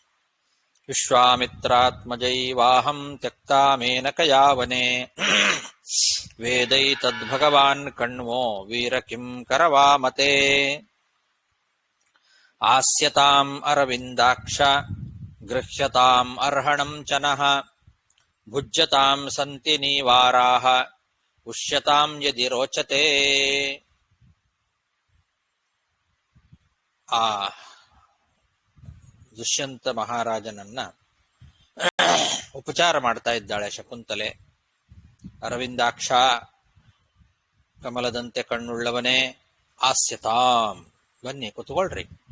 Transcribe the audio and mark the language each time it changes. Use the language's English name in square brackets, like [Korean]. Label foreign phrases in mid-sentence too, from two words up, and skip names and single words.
[Sanskrit] विश्वामित्रात्मजैवाहं त्यक्ता मेनकयावने वेदै तद्भगवान् कण्वो वीर किं करवामते आस्यतां अरविंदाक्ष गृह्यतां अर्हणं चनः भुज्यतां संति नीवाराह उष्यतां यदि रोचते. [Kannada] ಆ ದುಷ್ಯಂತ ಮಹಾರಾಜನನ್ನ ಉಪಚಾರ ಮಾಡ್ತಾ ಇದ್ದಾಳೆ ಶಕುಂತಲೆ. ಅರವಿಂದಾಕ್ಷ, ಕಮಲದಂತೆ ಕಣ್ಣುಳ್ಳವನೇ, ಆಸ್ಯತಾಂ, ಬನ್ನಿ ಕುತ್ಕೊಳ್ರಿ.